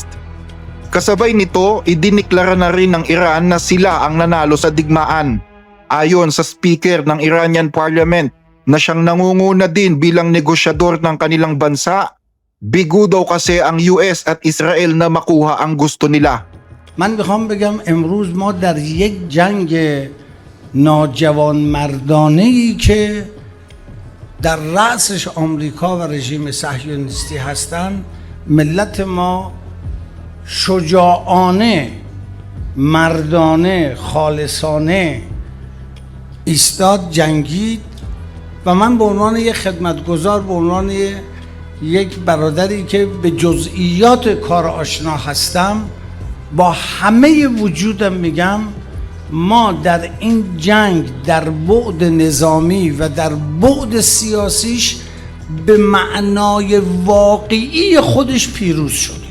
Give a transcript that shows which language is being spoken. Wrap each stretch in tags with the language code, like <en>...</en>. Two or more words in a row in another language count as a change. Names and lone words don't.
<tl>Kasabay nito, idiniklara na rin ng Iran na sila ang nanalo sa digmaan. Ayon sa speaker ng Iranian Parliament na siyang nangunguna din bilang negosyador ng kanilang bansa, bigo daw kasi ang US at Israel na makuha ang gusto nila.</tl> <fa>من میخوام بگم امروز ما در یک جنگ ناجوانمردانه‌ای که در رأسش آمریکا و رژیم صهیونیستی هستند ملت ما شجاعانه مردانه خالصانه ایستاد جنگید و من به عنوان یک خدمتگزار به عنوان یک برادری که به جزئیات کار آشنا هستم با همه وجودم میگم ما در این جنگ در بعد نظامی و در بعد سیاسیش به معنای واقعی خودش پیروز شدیم.</fa>